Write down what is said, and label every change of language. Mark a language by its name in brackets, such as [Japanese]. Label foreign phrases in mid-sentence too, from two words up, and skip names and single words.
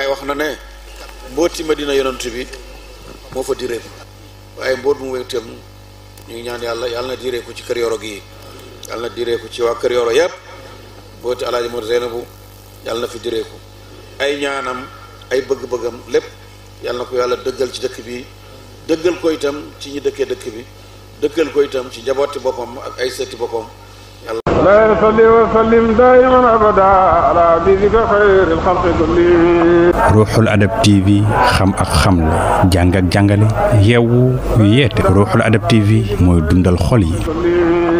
[Wolof] wax na ne mbooti Madina yonantu bi moo fa direeku waaye mboot mu wéetam ñu ngi ñaan yàlla yàlla na direeku ci kër yoro gi yàlla na direeku ci waa kër yoro yépp mbooti alaaji Mor Zeynabu yàlla na fi direeku ay ñaanam ay bëgg-bëggam lépp yàlla na ko yàlla dëggal ci dëkk bi dëggal ko itam ci ñi dëkkee dëkk bi dëggal ko itam ci njabooti boppam ak ay sëti boppam yàlla [Arabic] لا يصلي وسلم دائما ابدا على حبيبك خير الخلق كلهم [Wolof] ruuxul adab tv xam ak xamle jàng ak jàngale yeewu yeete ruuxul adab tv mooy dundal xol yi